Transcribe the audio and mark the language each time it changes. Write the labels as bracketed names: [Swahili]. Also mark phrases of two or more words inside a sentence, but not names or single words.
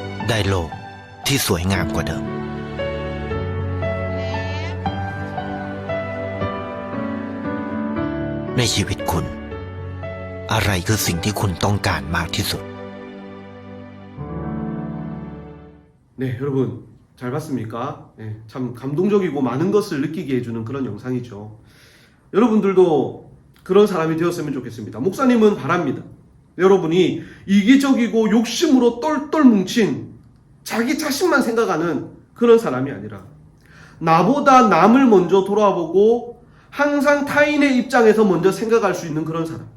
[Thai] ได้โลกที่สวยงามกว่าเดิมในชีวิตคุณอะไรคือสิ่งที่คุณต้องการมากที่สุด [Korean] 네, 여러분 잘 봤습니까? 네, 참 감동적이고 많은 것을 느끼게 해주는 그런 영상이죠. 여러분들도 그런 사람이 되었으면 좋겠습니다. 목사님은 바랍니다. 여러분이 이기적이고 욕심으로 똘똘 뭉친 자기 자신만 생각하는 그런 사람이 아니라 나보다 남을 먼저 돌아보고 항상 타인의 입장에서 먼저 생각할 수 있는 그런 사람.